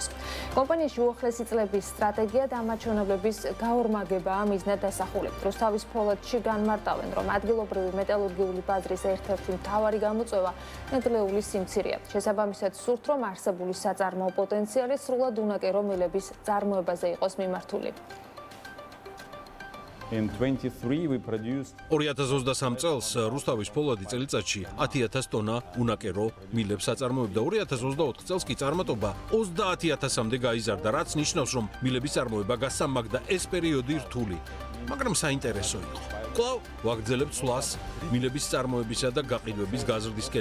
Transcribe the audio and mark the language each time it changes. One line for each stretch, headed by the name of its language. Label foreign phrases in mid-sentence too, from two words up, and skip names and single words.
Georgian: კომპანიაში უახლესი წლების სტრატეგია და მაჩვენებლების გაორმაგებაა მიზნად დასახული. რუსთავის ფოლადში განმარტავენ, რომ ადგილობრივი მეტალურგიული ბაზრის ერთ-ერთი მთავარი გამოწვევა ნედლეული სიმცირეა. შესაბამისად, სურთ, რომ არსებული საწარმოო პოტენციალი სრულად უნაკერო მილების წარმოებაზე იყოს მიმართული.
English: In 23 we produced
Georgian: 2023 წელს რუსთავის ფოლადი წელიწადში 10,000 ტონა უნაკერო მილებს აწარმოებდა. 2024 წელს კი წარმატობა 30,000-მდე გაიზარდა, რაც ნიშნავს, რომ მილების წარმოება გასამაგდა. ეს პერიოდი რთული, მაგრამ საინტერესო იყო. კვლავ ვაგრძელებთ სვლას მილების წარმოებისა და გაყიდვების გაზრდისკენ.